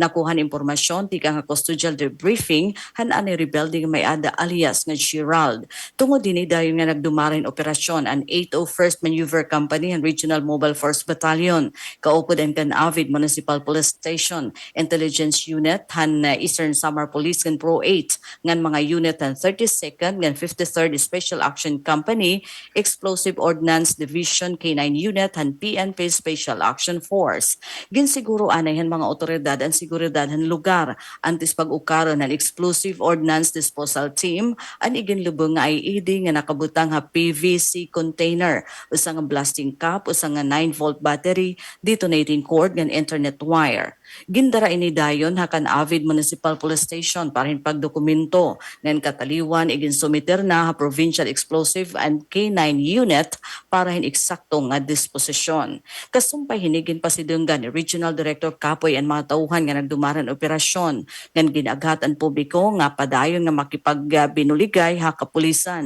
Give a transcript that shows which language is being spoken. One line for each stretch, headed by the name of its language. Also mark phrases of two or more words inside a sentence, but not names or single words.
Waray: Nakuhan impormasyon tika nga custodial debriefing han anay rebelde nga may ada alias nga Gerald. Tungod dinhi dayon nga nagdumarin operasyon ang 801st Maneuver Company and Regional Mobile Force Battalion. Kaupod ang Avid Municipal Police Station, Intelligence Unit, han Eastern Samar Police and Pro 8, ngan mga unit han 32nd ngan 53rd Special Action Company, Explosive Ordnance Division K9 Unit, han PNP Special Action Force. Ginsiguro anay han mga otoridad ang seguridad han lugar antes pag-ukaron ng Explosive Ordnance Disposal Team ang iginlubong nga IED nga nakabutang ha PVC container, usang nga
English: blasting cap,
Waray: usang nga
English: 9-volt battery, detonating cord
Waray: ng
English: internet wire.
Waray: Gindara ini dayon hakan Avid Municipal Police Station para pagdokumento ng kataliwan igin sumiter na ha Provincial Explosive and K9 Unit para eksaktong nga disposisyon. Kasumpay hinigin pa si Dunggan Regional Director Kapoy ang mga tauhan nga nagdumaran operasyon ngan ginaghat ang publiko nga padayon nga makipagbinuligay ha kapulisan.